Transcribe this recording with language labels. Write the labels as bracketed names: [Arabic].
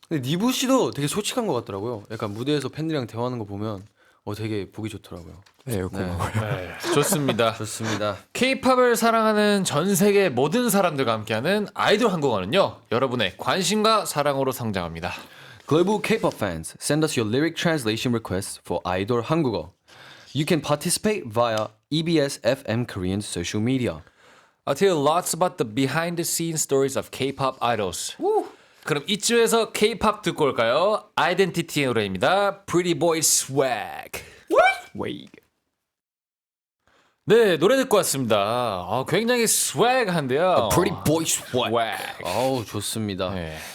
[Korean] 근데 니부 씨도 되게 솔직한 것 같더라고요. 약간 무대에서 팬들이랑 대화하는 거 보면 되게 보기 좋더라고요. 네, 고마워요. 좋습니다. 좋습니다. K-팝을 사랑하는 전 세계 모든 사람들과 함께하는 아이돌 한국어는요. 여러분의 관심과 사랑으로 성장합니다. [English] Global K-pop fans, send us your lyric translation requests for 아이돌 한국어. You can participate via EBS FM Korean social media. I'll tell you lots about the behind the scenes stories of K-pop idols. [Korean] 그럼 이쯤에서 K-팝 듣고 올까요? 아이덴티티의 노래입니다. [English] Pretty Boy Swag. 웨이. [Korean] 네, 노래 듣고 왔습니다. 굉장히 swag한데요. [English] Pretty boy swag. swag. [Korean] 좋습니다. 네.